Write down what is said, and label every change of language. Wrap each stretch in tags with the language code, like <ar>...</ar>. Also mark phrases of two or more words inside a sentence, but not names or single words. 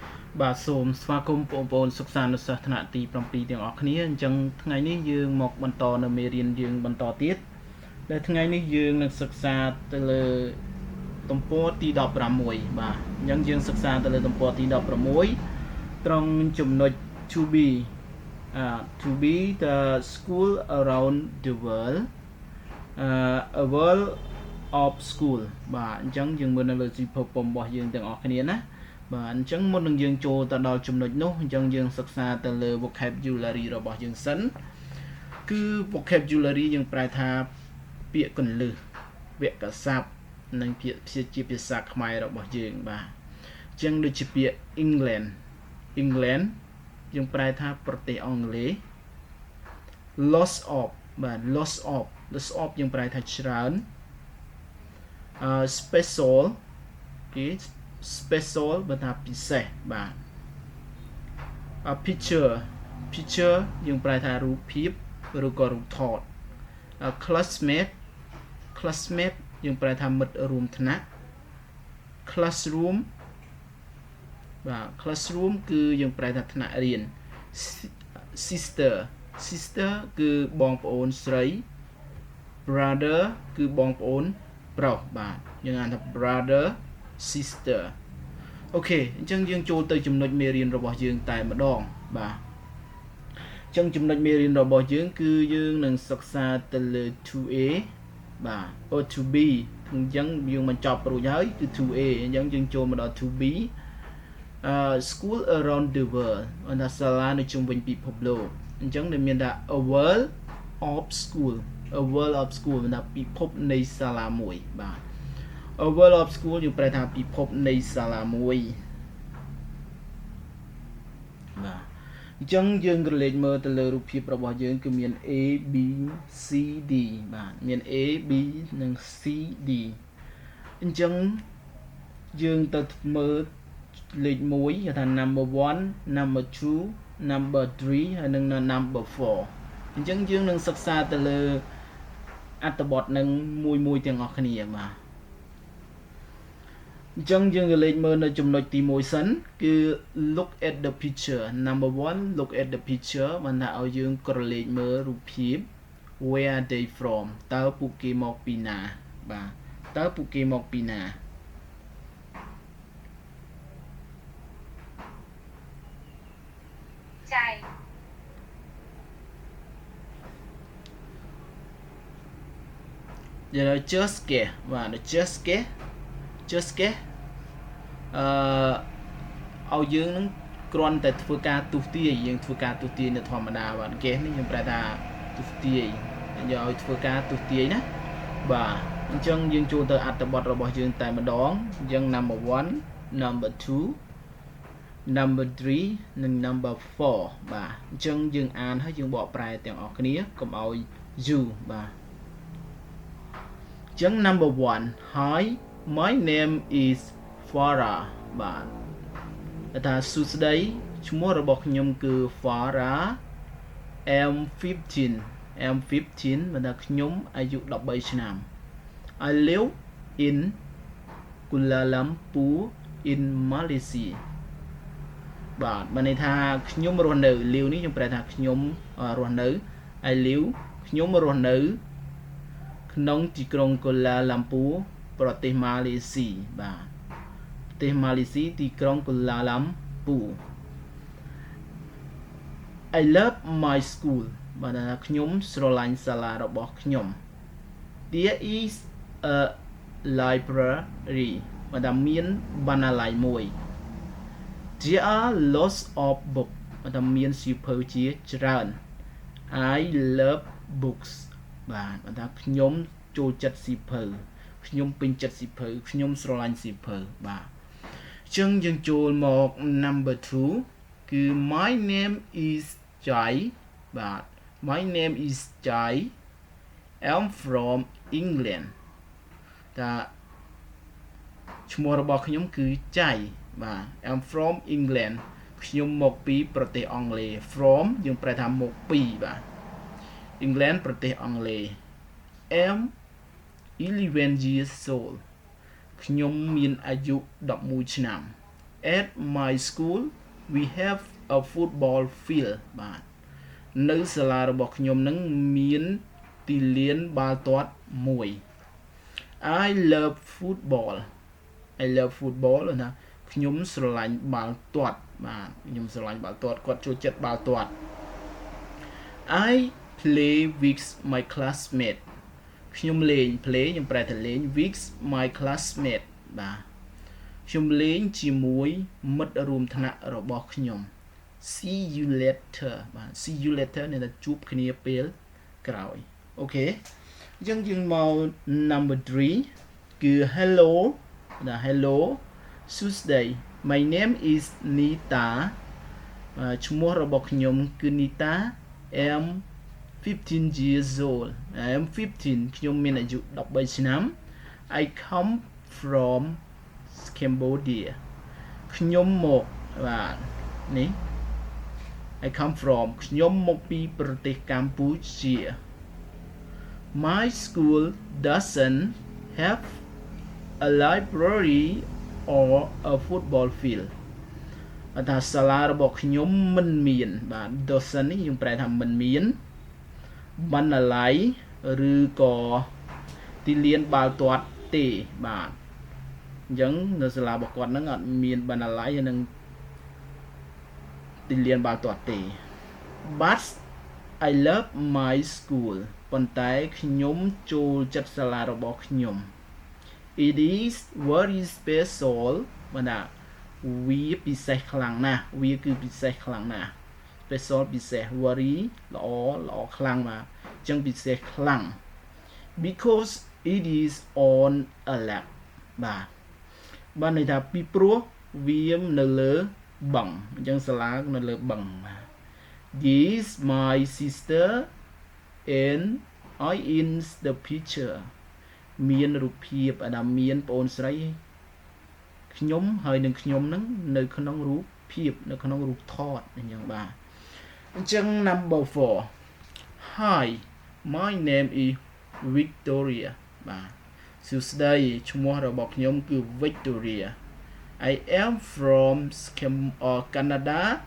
<km>បាទសូមស្វាគមន៍បងប្អូនសិក្សានុសិស្សថ្នាក់ទី7ទាំងអស់គ្នាអញ្ចឹងថ្ងៃនេះយើងមកបន្តនៅមេរៀនយើងបន្តទៀតដែលថ្ងៃនេះយើងនឹងសិក្សាទៅលើ ទំព័រទី16បាទអញ្ចឹងយើងសិក្សាទៅលើទំព័រទី16ត្រង់ចំណុច</km> <en>to be to be the school around the world a world of school</en> <km>បាទអញ្ចឹងយើងមើលនៅលើជីវភាពរបស់យើងទាំងអស់គ្នាណាបាទអញ្ចឹងមុននឹងយើងចូល ទៅដល់ចំណុចនោះអញ្ចឹងយើងសិក្សាទៅលើ vocabulary របស់យើងសិនគឺ vocabulary យើងប្រែថាពាក្យកន្លឹះវគ្គស័ព្ទនិងពាក្យជាភាសាខ្មែររបស់យើងបាទអញ្ចឹងដូចជាពាក្យ England យើងប្រែថាប្រទេសអង់គ្លេស</km> <en>lots of</en> <km>បាទ</km> <en>lots of</en> <km>យើងប្រែថាច្រើនspecial គេ special បើថាពិសេសបាទ picture យើងប្រែថារូបភាពឬក៏រូបថត classmate យើងប្រែថាមិត្តរួមថ្នាក់ classroom បាទ classroom គឺយើងប្រែថាថ្នាក់រៀន sister គឺបងប្អូនស្រី brother គឺបងប្អូនប្រុសបាទយើងហៅថា</km> <en>brother sister</en> <km>អូខេអញ្ចឹងយើងចូលទៅចំណុចមេរៀនរបស់យើងតែម្ដង បាទអញ្ចឹងចំណុចមេរៀនរបស់យើងគឺយើងនឹងសិក្សាទៅលើ 2A បាទ</km> <en>to be</en> <km>អញ្ចឹងយើងបញ្ចប់រួចហើយគឺ 2A អញ្ចឹងយើងចូលមកដល់ 2B</km> <en>school around the world</en> <km>អន្តរសាលានៅជុំវិញពិភពលោកអញ្ចឹងដែលមានថា</km> <en>a world of school</en> <km>ណាពិភពនៃសាលាមួយបាទ</km> <en>a world of school</en> <km>យើងប្រែថាពិភពនៃសាលាមួយ បាទអញ្ចឹងយើងក្រឡេកមើលទៅលើរូបភាពរបស់យើងគឺមាន A B C D បាទមាន A B និង C D អញ្ចឹងយើងទៅមើលលេខ1គេថា</km> <en>number 1 number 2 number 3</en> <km>ហើយនិង</km> <en>number 4</en> <km>អញ្ចឹងយើងនឹងសិក្សាទៅលើអត្ថបទនឹងមួយទាំងអស់គ្នាបាទ អញ្ចឹងយើងក៏លេខមើលនៅចំណុចទី1សិនគឺ</km> <en>look at the picture number 1 look at the picture</en> <km>បានថាឲ្យយើងក្រឡេកមើលរូបភាព</km> <en>where are they from</en> <km>តើពួកគេមកពីណាបាទតើពួកគេមកពីណា ចៃ យើង</km> <en>just guess</en> <km>បាទ</km> <en>just guess</en> <km>ឲ្យយើងនឹងគ្រាន់តែធ្វើការទស្សន៍ទាយយើងធ្វើការ ទស្សន៍ទាយនៅធម្មតាបាទ guess នេះយើងប្រែថាទស្សន៍ទាយយើងឲ្យធ្វើការទស្សន៍ទាយណាបាទអញ្ចឹងយើងចូលទៅអត្ថបទរបស់យើងតែម្ដងអញ្ចឹង</km> <en>number 1 number 2 number 3</en> <km>និង</km> <en>number 4</en> <km>បាទអញ្ចឹងយើងអានហើយយើងបកប្រែទាំងអស់គ្នាកុំឲ្យយូរបាទ អញ្ចឹង</km> <en>number 1 Hi my name is Farah</en> <km>បាទថាសួស្តីឈ្មោះរបស់ខ្ញុំគឺ Farah am 15បាទថាខ្ញុំអាយុ13ឆ្នាំ</km> <en>I live in Kuala Lumpur in Malaysia</en> <km>បាទបានន័យថាខ្ញុំរស់នៅ live នេះខ្ញុំប្រែថាខ្ញុំរស់នៅ</km> <en>I live</en> <km>ខ្ញុំរស់នៅក្នុងទីក្រុង Kuala Lumpur ប្រទេសម៉ាឡេស៊ីបាទប្រទេសម៉ាឡេស៊ីទីក្រុង Kuala Lumpur</km> <en>I love my school</en> <km>បាទថាខ្ញុំស្រឡាញ់សាលារបស់ខ្ញុំ</km> <en>There is a library</en> <km>បាទថាមានបណ្ណាល័យមួយ</km> <en>There are lots of books</en> <km>បាទថាមានសៀវភៅជាច្រើន</km> <en>I love books</en> <km>បាទថាខ្ញុំចូលចិត្តសៀវភៅខ្ញុំពេញចិត្តសៀ វភៅខ្ញុំស្រឡាញ់សៀវភៅបាទអញ្ចឹងយើងចូលមក</km> <en>number 2</en> <km>គឺ</km> <en>my name is Jai</en> <km>បាទ</km> <en>my name is Jai I'm from England</en> <km>ថាឈ្មោះរបស់ខ្ញុំគឺចៃបាទ</km> <en>I'm from England</en> <km>ខ្ញុំមកពីប្រទេសអង់គ្លេស from យើងប្រែថាមកពីបាទ England ប្រទេសអង់គ្លេស</km> <en>am 11 years old</en> <km>ខ្ញុំមានអាយុ11ឆ្នាំ</km> <en>at my school we have a football field</en> <km>បាទនៅសាលារបស់ខ្ញុំនឹងមានទីលានបាល់ទាត់មួយ</km> <en>I love football</en> <km>ណាខ្ញុំស្រឡាញ់បាល់ទាត់បាទខ្ញុំស្រឡាញ់បាល់ទាត់គាត់ចូលចិត្តបាល់ទាត់</km> <en>I play with my classmate</en> <km>ខ្ញុំលេង play ខ្ញុំប្រែថាលេង</km> <en>with my classmate</en> <km>បាទខ្ញុំលេងជាមួយមិត្ត រួមថ្នាក់របស់ខ្ញុំ</km> <en>see you later</en> <km>បាទ</km> <en>see you later</en> <km>នេះថាជួបគ្នាពេលក្រោយ អូខេអញ្ចឹងយើងមក</km> <en>number 3</en> <km>គឺ hello ណា</km> <en>hello Tuesday my name is Nita</en> <km>ឈ្មោះរបស់ខ្ញុំគឺ Nita</km> <en>am 15 years old I am 15</en> <km>ខ្ញុំមានអាយុ13ឆ្នាំ</km> <en>I come from Cambodia</en> <km>ខ្ញុំមកបាទនេះ</km> <en>I come from</en> <km>ខ្ញុំមកពីប្រទេសកម្ពុជា</km> <en>My school doesn't have a library or a football field</en> <km>អត្ថសាលារបស់ខ្ញុំមិនមានបាទ doesn't នេះយើងប្រែថាមិនមានបណ្ណាល័យឬក៏ទីលានបាល់ទាត់ទេបាទអញ្ចឹងនៅសាលារបស់គាត់ហ្នឹងអត់មានបណ្ណាល័យនិង ទីលានបាល់ទាត់ទេ</km> <en>But I love my school</en> <km>ប៉ុន្តែខ្ញុំចូលចិត្តសាលារបស់ខ្ញុំ</km> <en>It is very special</en> <km>បាទវាពិសេសខ្លាំងណាស់វា គឺពិសេសខ្លាំងណាស់ special ពិសេស very ល្អខ្លាំងបាទអញ្ចឹងពិសេសខ្លាំង</km> <en>because it is on a lake</en> <km>បាទ បានន័យថាពីព្រោះវានៅលើបឹងអញ្ចឹងសាលានៅលើបឹងបាទ This</km> <en>my sister and I in the picture</en> <km>មានរូបភាពអាមានប្អូនស្រីខ្ញុំហើយនឹងខ្ញុំនឹងនៅក្នុងរូបភាពនៅក្នុងរូបថតអញ្ចឹងបាទអញ្ចឹង</km> <en>number 4 Hi my name is Victoria</en> <km>បាទសួស្តីឈ្មោះរបស់ខ្ញុំគឺ Victoria</km> <en>I am from Canada</en>